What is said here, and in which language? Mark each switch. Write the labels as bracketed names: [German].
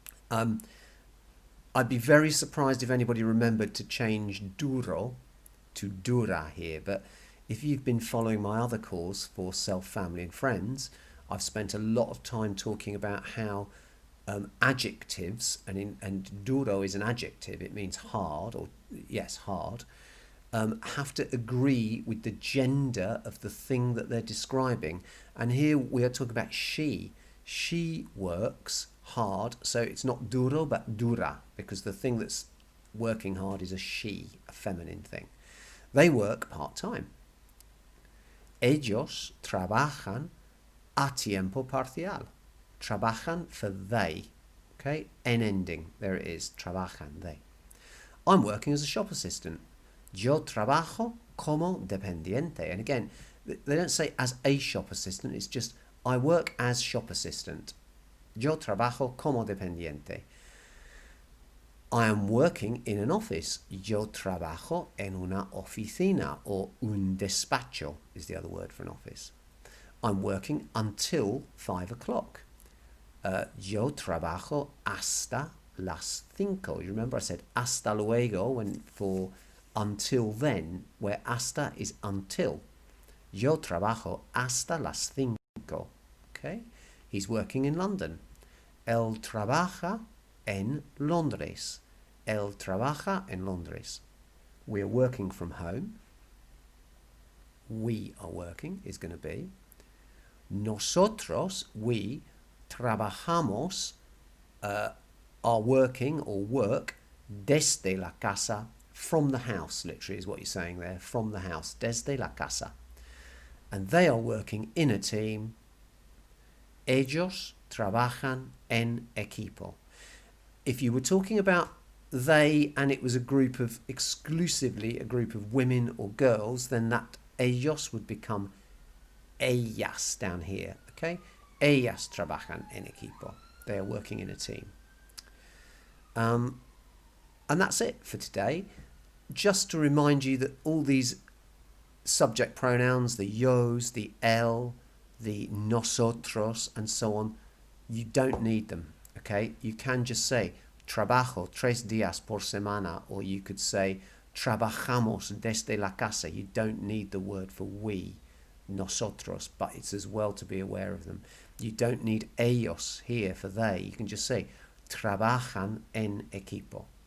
[English] I'd be very surprised if anybody remembered to change duro to dura here, but if you've been following my other course for Self, Family and Friends, I've spent a lot of time talking about how adjectives, and duro is an adjective, it means hard, or yes, hard, have to agree with the gender of the thing that they're describing. And here we are talking about she. She works hard, so it's not duro but dura, because the thing that's working hard is a she, a feminine thing. They work part-time. [Spanish] Ellos trabajan a tiempo parcial. [English] Trabajan for they. Okay, en ending. There it is. Trabajan, they. I'm working as a shop assistant. [Spanish] Yo trabajo como dependiente. [English] And again, they don't say as a shop assistant. It's just I work as shop assistant. [Spanish] Yo trabajo como dependiente. [English] I am working in an office. [Spanish] Yo trabajo en una oficina, [English] or [Spanish] un despacho [English] is the other word for an office. I'm working until 5 o'clock. [Spanish] Yo trabajo hasta las 5. [English] You remember I said [Spanish] hasta luego [English] when for until then, where hasta is until. [Spanish] Yo trabajo hasta las 5. Okay? [English] He's working in London. [Spanish] Él trabaja en Londres. Él trabaja en Londres. [English] We're working from home. We are working is going to be. Nosotros, we, trabajamos, are working or work [Spanish] desde la casa, [English] from the house, literally is what you're saying there, from the house, desde la casa. And they are working in a team. [Spanish] Ellos trabajan en equipo. [English] If you were talking about they and it was exclusively a group of women or girls, then that ellos would become ellas down here, okay? [Spanish] Ellas trabajan en equipo. [English] They are working in a team. And that's it for today. Just to remind you that all these subject pronouns, the yos, the el, the nosotros, and so on, you don't need them, okay? You can just say [Spanish] trabajo 3 días por semana, [English] or you could say [Spanish] trabajamos desde la casa. [English] You don't need the word for we, nosotros, but it's as well to be aware of them. You don't need ellos here for they. You can just say [Spanish] trabajan en equipo.